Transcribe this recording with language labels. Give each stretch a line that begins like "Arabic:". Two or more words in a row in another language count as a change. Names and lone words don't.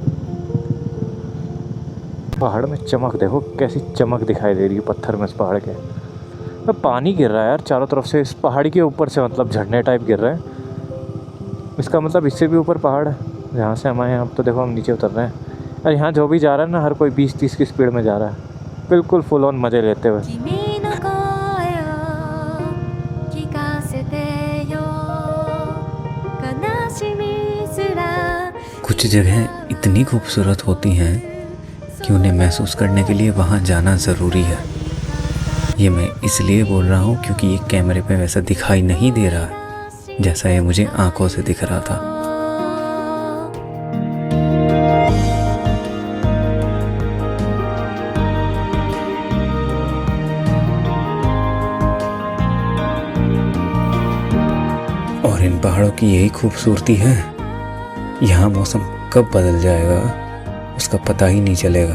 Hindi: पहाड़ में चमक देखो, कैसी चमक दिखाई दे रही है पत्थर में इस पहाड़ के। तो पानी गिर रहा है यार चारों तरफ से, इस पहाड़ी के ऊपर से, मतलब झरने टाइप गिर रहे हैं। इसका मतलब इससे भी ऊपर पहाड़ है जहाँ से हम आए हैं। अब तो देखो हम नीचे उतर रहे हैं, और यहाँ जो भी जा रहा है ना, हर कोई 20-30 की स्पीड में जा रहा है, बिल्कुल
English: full on
Hindi: मज़े लेते हुए।
Japanese: 君の声を聞かせてよ悲しみすら
Hindi: कुछ जगह इतनी खूबसूरत होती हैं कि उन्हें महसूस करने के लिए वहाँ जाना ज़रूरी है। ये मैं इसलिए बोल रहा हूँ क्योंकि ये कैमरे पे वैसा दिखाई नहीं दे रहा है जैसा ये मुझे आंखों से दिख रहा था। और इन पहाड़ों की यही खूबसूरती है, यहाँ मौसम कब बदल जाएगा उसका पता ही नहीं चलेगा।